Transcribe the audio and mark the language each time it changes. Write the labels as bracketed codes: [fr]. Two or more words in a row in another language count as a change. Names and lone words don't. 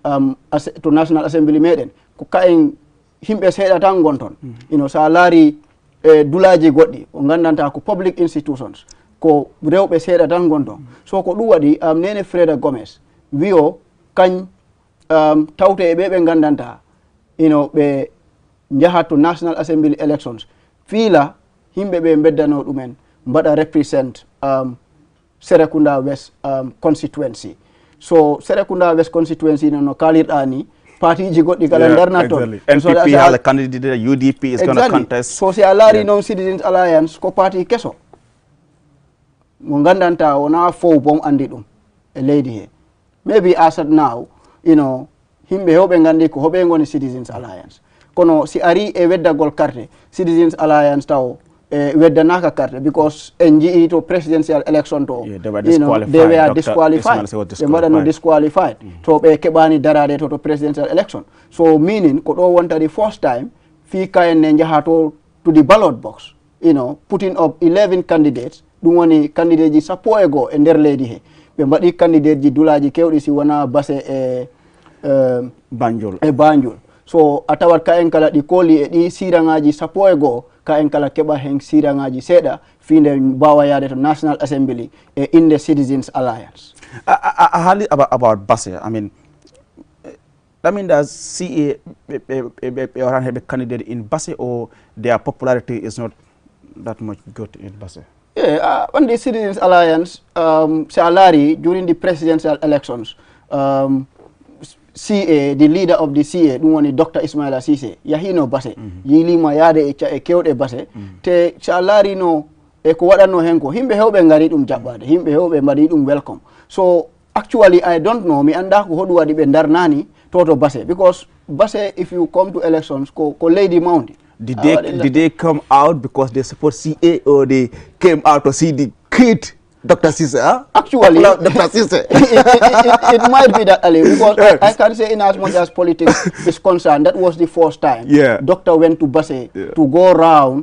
[ff] meɗen ko kayen himɓe seeɗa tan gonton sa laari dulaji goɗɗi o gandanta ko public institutions ko rewɓe seeɗa tan gonton so ko ɗum waɗi Neneh Freda Gomez wi o kañ tawte e ɓeɓe gandanta ɓe jahat to National Assembly elections fiila himɓe ɓe beddano ɗumen mbaɗa represent Serekunda West constituency so Serekunda West constituency no kalirɗa ni parti goɗɗi kala darnat toon [en] NPP hala candidate UDP is going to contest [ff] so si a laari noon Citizens Alliance ko parti keso mo gandanta wona fof bom andi ɗum e leydi he [en] maybe as at now [ff] himɓe hewɓe gandi ko hoɓe goni Citizens Alliance kono si ari e weddagol carte Citizens Alliance taw weddanaka carte because en jii to [en] presidential election [ff] to [en] they were disqualified [ff] ɓe mbaɗano disqualified to ɓe keɓani darade to presidential election so meaning ko ɗo wontari [en] first time [ff] fi kayen ne jaha [en] to the ballot box putting up 11 candidates [ff] ɗum woni candidate ji 11 e nder leydi he ɓe mbaɗi candidate ji dulaji kewɗi si wona Basse e Banjul so a tawat ka en kala ɗi kooli e ɗi sirangaji 11 ka en kala keɓa hen sirangaji seeɗa finde mbawa yaade to National Assembly e inde Citizens Alliance. A haali [en] about Basse, I mean that CA ɓe have a candidate in Basse or their popularity is not that much good in Basse? Yeah, on the Citizens Alliance, Salari during the presidential elections, CA, the leader of the CA, [ff] ɗum woni Dr. Ismaila Ceesay, yahino Basse, yilima yaade e kewɗe Basse, te Salari no e ko waɗanno hen ko himɓe hewɓe ngari ɗum jaɓɓade, himɓe hewɓe mbaɗi ɗum welcome. [en] So actually I don't know, [ff] mi anda ko hoɗum waɗi ɓe darnani to Basse, [en] because Basse, if you come to elections [ff] ko leydi mawdi. [en] Did they come out because they support CA or they came out to see the kid Dr. Ceesay? Huh? Actually, Dr. Ceesay. it might be that, Ali, because I can say in as much as politics is concerned, that was the first time Doctor went to Basse to go around.